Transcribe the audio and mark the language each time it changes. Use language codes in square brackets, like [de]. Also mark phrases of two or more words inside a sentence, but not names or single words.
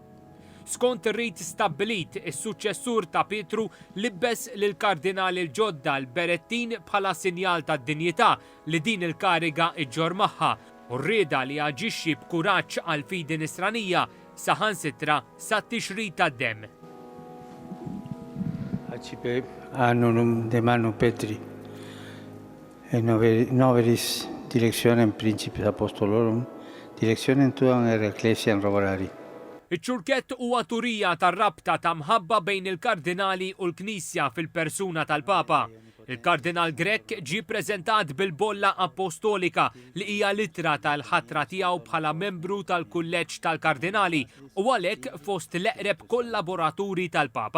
[mt] Skont ir-rit stabbilit, is-suċċessur ta' Pietru libbes lill-kardinali l-ġodda l-berettin bħala sinjal ta' dinjità li din il-kariga iġġor magħha u rrieda li jaġixxi b'kuraġġ għal fidi nisranija saħansitra sat-tixrid tad-demm. [la] Accipe annunum demano Petri, noveris directionem principis apostolorum, directionem tuam er ecclesiam roborari. [mt] Iċ-ċurkett huwa turija tar-rabta ta' mħabba bejn il-kardinali u l-Knisja fil-persuna tal-Papa. Il-Kardinal Grech ġie ppreżentat bil-bolla apostolika li hija littra tal-ħatra tiegħu bħala membru tal-kulleġġ tal-kardinali u għalhekk fost l-eqreb kollaboraturi tal-Papa.